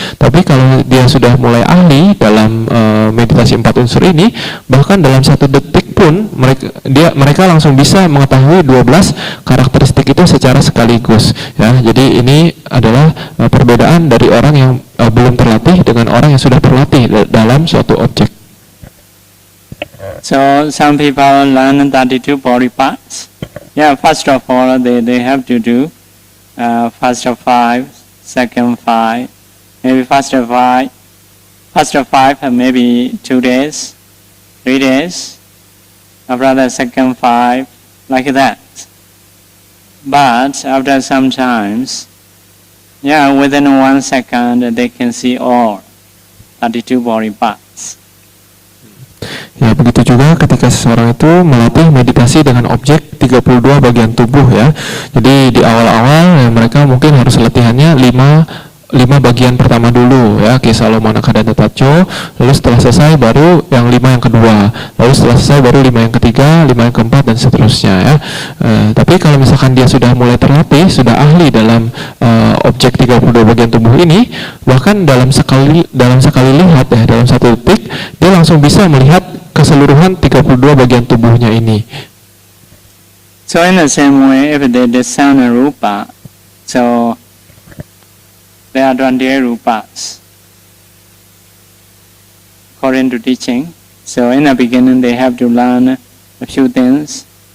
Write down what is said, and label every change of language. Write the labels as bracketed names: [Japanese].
[Indonesian] Tapi kalau dia sudah mulai ahli dalam meditasi 4 unsur ini, bahkan dalam 1 detik pun mereka langsung bisa mengetahui 12 karakteristik itu secara sekaligus ya. Jadi ini adalah perbedaan dari orang yang belum terlatih dengan orang yang sudah terlatih dalam suatu objek. [English] So some people learn 32 body parts. Yeah, first of all they have to do first of 5, second 5, maybe first of 5 maybe 2 days, 3 days. After the second 5, like that. But after some times, yeah, within 1 second they can see all 32 body parts. [Indonesian] Ya, begitu juga ketika seseorang itu melatih meditasi dengan objek 32 bagian tubuh ya. Jadi di awal-awal ya, mereka mungkin harus latihannya 5 bagian pertama dulu ya, Kesalo Manakha dan Tatacho, lalu setelah selesai baru yang 5 yang kedua, lalu setelah selesai baru 5 yang ketiga, 5 yang keempat dan seterusnya ya. Tapi kalau misalkan dia sudah mulai terlatih, sudah ahli dalam objek 32 bagian tubuh ini, bahkan dalam sekali lihat ya, dalam 1 detik dia langsung bisa melihat keseluruhan 32 bagian tubuhnya ini. [English] So in the same way, if they discern a rupa, so there are 28 rupas according to teaching. So in the beginning they have to learn a few things.